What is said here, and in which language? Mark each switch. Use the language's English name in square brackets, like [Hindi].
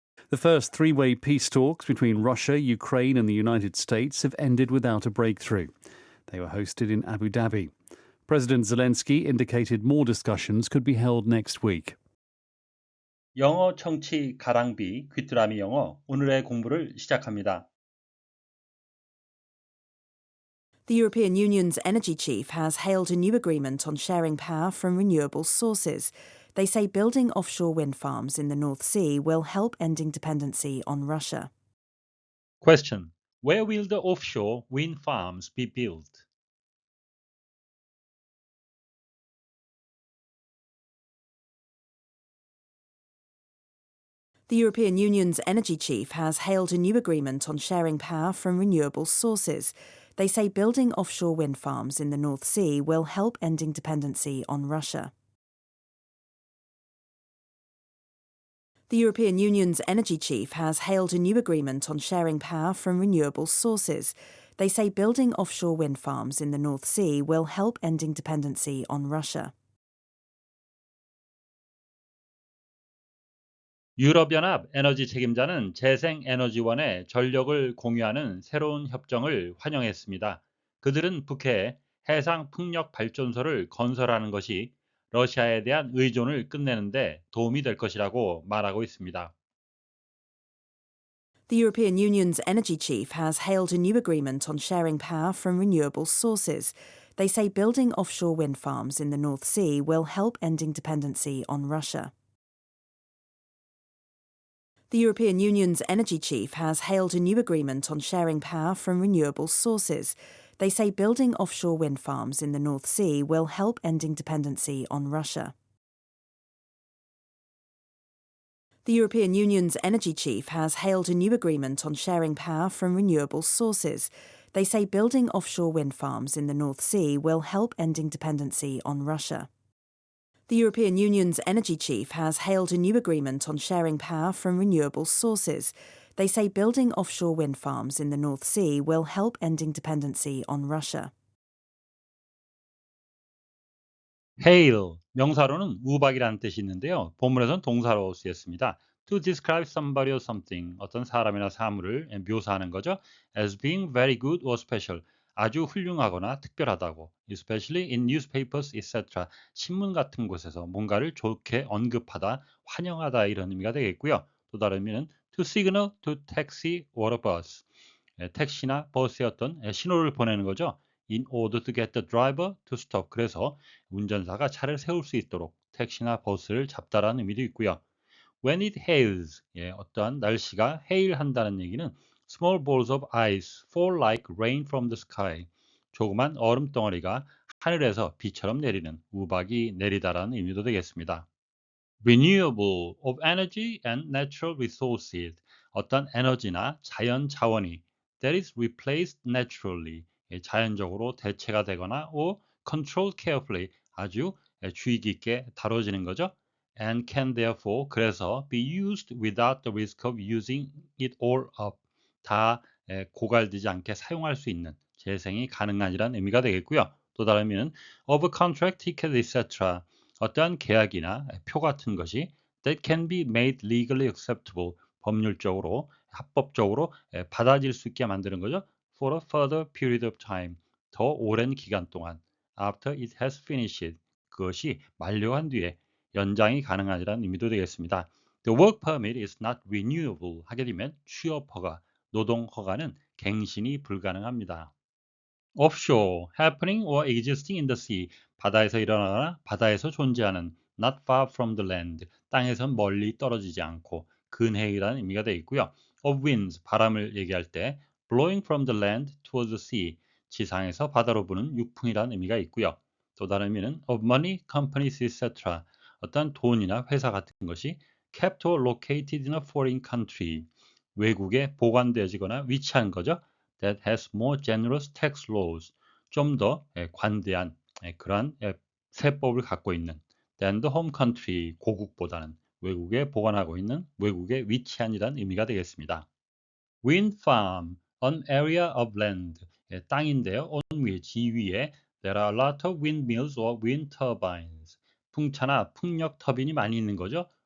[English] The first three-way peace talks between Russia, Ukraine and the United States have ended without a breakthrough. They were hosted in Abu Dhabi. President Zelensky indicated more discussions could be held next week. [Korean] 영어 청취 가랑비 귀뚜라미 영어 오늘의 공부를 시작합니다. [English] The European Union's energy chief has hailed a new agreement on sharing power from renewable sources. They say building offshore wind farms in the North Sea will help ending dependency on Russia. Question: Where will the offshore wind farms be built? The European Union's energy chief has hailed a new agreement on sharing power from renewable sources. They say building offshore wind farms in the North Sea will help ending dependency on Russia. The European Union's energy chief has hailed a new agreement on sharing power from renewable sources. They say building offshore wind farms in the North Sea will help ending dependency on Russia. [Korean] 유럽연합 에너지 책임자는 재생에너지원의 전력을 공유하는 새로운 협정을 환영했습니다. 그들은 북해에 해상 풍력 발전소를 건설하는 것이 러시아에 대한 의존을 끝내는 데 도움이 될 것이라고 말하고 있습니다. [English] The European Union's energy chief has hailed a new agreement on sharing power from renewable sources. They say building offshore wind farms in the North Sea will help ending dependency on Russia. The European Union's energy chief has hailed a new agreement on sharing power from renewable sources. They say building offshore wind farms in the North Sea will help ending dependency on Russia. The European Union's energy chief has hailed a new agreement on sharing power from renewable sources. They say building offshore wind farms in the North Sea will help ending dependency on Russia. The European Union's energy chief has hailed a new agreement on sharing power from renewable sources. They say building offshore wind farms in the North Sea will help ending dependency on Russia. [Korean] hail, 명사로는 우박이라는 뜻이 있는데요. 본문에서는 동사로 쓰였습니다. [English] To describe somebody or something, [Korean] 어떤 사람이나 사물을 묘사하는 거죠. [English] As being very good or special, [Korean] 아주 훌륭하거나 특별하다고. [English] Especially in newspapers, etc. [Korean] 신문 같은 곳에서 뭔가를 좋게 언급하다, 환영하다 이런 의미가 되겠고요. 또 다른 의미는 [English] to signal to taxi or a bus. [Korean] 택시나 버스의 어떤 신호를 보내는 거죠. [English] In order to get the driver to stop. [Korean] 그래서 운전사가 차를 세울 수 있도록 택시나 버스를 잡다라는 의미도 있고요. [English] When it hails, [Korean] 어떠한 날씨가 hail한다는 얘기는 [English] small balls of ice fall like rain from the sky. [Korean] 조그만 얼음 덩어리가 하늘에서 비처럼 내리는 우박이 내리다라는 의미도 되겠습니다. [English] Renewable of energy and natural resources. [Korean] 어떤 에너지나 자연 자원이 [English] that is replaced naturally. [Korean] 자연적으로 대체가 되거나 [English] or controlled carefully. [Korean] 아주 주의 깊게 다뤄지는 거죠. [English] And can therefore [Korean] 그래서 [English] be used without the risk of using it all up. [Korean] 다 고갈되지 않게 사용할 수 있는 재생이 가능한이라는 의미가 되겠고요. 또 다른 의미는 [English] of a contract, ticket, etc. [Korean] 어떠한 계약이나 표 같은 것이 [English] that can be made legally acceptable. [Korean] 법률적으로 합법적으로 받아들일 수 있게 만드는 거죠. [English] For a further period of time. [Korean] 더 오랜 기간 동안. [English] After it has finished. [Korean] 그것이 만료한 뒤에 연장이 가능하다는 의미도 되겠습니다. [English] The work permit is not renewable [Korean] 하게 되면 취업 허가, 노동 허가는 갱신이 불가능합니다. [English] Offshore, happening or existing in the sea, [Korean] 바다에서 일어나거나 바다에서 존재하는 [English] not far from the land, [Korean] 땅에서 멀리 떨어지지 않고 근해이라는 의미가 되어 있고요. [English] Of winds, [Korean] 바람을 얘기할 때 [English] blowing from the land towards the sea, [Korean] 지상에서 바다로 부는 육풍이라는 의미가 있고요. 또 다른 의미는 [English] of money, companies, etc. [Korean] 어떤 돈이나 회사 같은 것이 [English] kept or located in a foreign country, [Korean] 외국에 보관되어지거나 위치한 거죠. [English] That has more generous tax laws. [Korean] 좀 더 관대한 그러한 세법을 갖고 있는 [English] than the home country. [Korean] 고국보다는 외국에 보관하고 있는 외국에 위치한이라는 의미가 되겠습니다. [English] Wind farm, an area of land. [Korean] 땅인데요. [English] on [Korean] 위, 지위에 [English] there are a lot of windmills or wind turbines. [Korean] 풍차나 풍력 터빈이 많이 있는 거죠.